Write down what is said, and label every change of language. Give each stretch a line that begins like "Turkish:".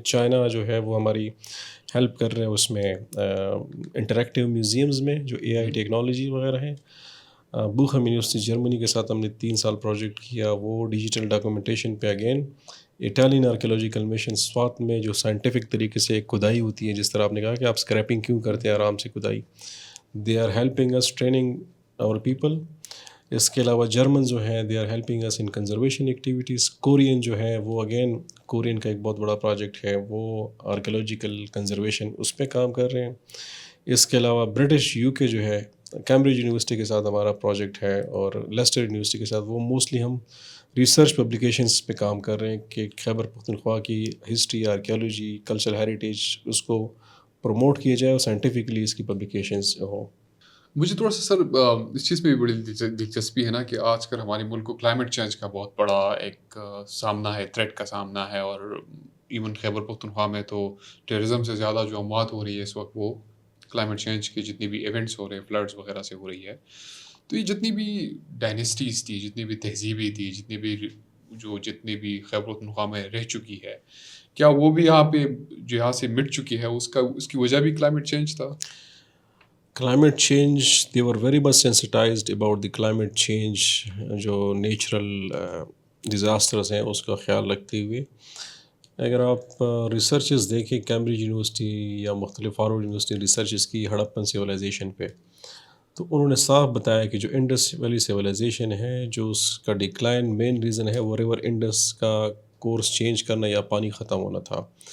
Urdu: China جو ہے وہ ہماری ہیلپ کر رہے ہیں اس میں انٹریکٹیو میوزیمز میں، جو اے آئی ٹیکنالوجی وغیرہ ہیں. بوخم یونیورسٹی جرمنی کے ساتھ ہم نے 3 سال پروجیکٹ کیا، وہ ڈیجیٹل ڈاکومنٹیشن پہ. Again Italian archaeological mission Swat میں، جو سائنٹیفک طریقے سے ایک کھدائی ہوتی ہے، جس طرح آپ نے کہا کہ آپ اسکریپنگ کیوں کرتے ہیں، آرام سے کھدائی.
English: They are helping us training our people. اس کے علاوہ جرمن جو ہیں they are helping us in conservation activities.
Urdu: Korean جو ہے وہ اگین کورین کا ایک بہت بڑا پروجیکٹ ہے، وہ آرکیولوجیکل کنزرویشن اس پہ کام کر رہے ہیں. اس کے علاوہ برٹش یو کے جو ہے کیمبرج یونیورسٹی کے ساتھ ہمارا پروجیکٹ ہے، اور لیسٹر یونیورسٹی کے ساتھ وہ موسٹلی ہم ریسرچ پبلیکیشنس پہ کام کر رہے ہیں کہ خیبر پختونخوا کی ہسٹری، آرکیالوجی، کلچرل ہیریٹیج اس کو پروموٹ کیا جائے اور سائنٹیفکلی اس کی پبلیکیشنز ہوں. مجھے تھوڑا سا سر اس چیز میں بھی بڑی دلچسپی ہے نا کہ آج کل ہمارے ملک کو کلائمیٹ چینج کا بہت بڑا ایک سامنا ہے، تھریٹ کا سامنا ہے، اور ایون خیبر پختونخوا میں تو ٹیررزم سے زیادہ جو اموات ہو رہی ہے اس وقت وہ کلائمیٹ چینج کے جتنی بھی ایونٹس ہو رہے ہیں، فلڈس وغیرہ سے ہو رہی ہے. تو یہ جتنی بھی ڈائنیسٹیز تھی، جتنی بھی تہذیبیں تھی، جتنی بھی خیبر پختونخوا میں رہ چکی ہے، کیا وہ بھی یہاں پہ جو یہاں سے مٹ چکی ہے، اس کی وجہ بھی کلائمیٹ چینج تھا؟
English: Climate change they were very much sensitised about the climate change.
Urdu: جو نیچرل ڈیزاسٹرز ہیں اس کا خیال رکھتے ہوئے اگر آپ ریسرچز دیکھیں کیمبرج یونیورسٹی یا مختلف ہارورڈ یونیورسٹی ریسرچز کی ہڑپن سویلائزیشن پہ، تو انہوں نے صاف بتایا کہ جو انڈس ویلی سویلائزیشن ہے، جو اس کا ڈکلائن مین ریزن ہے وہ ریور انڈس کا کورس چینج کرنا یا پانی ختم ہونا تھا.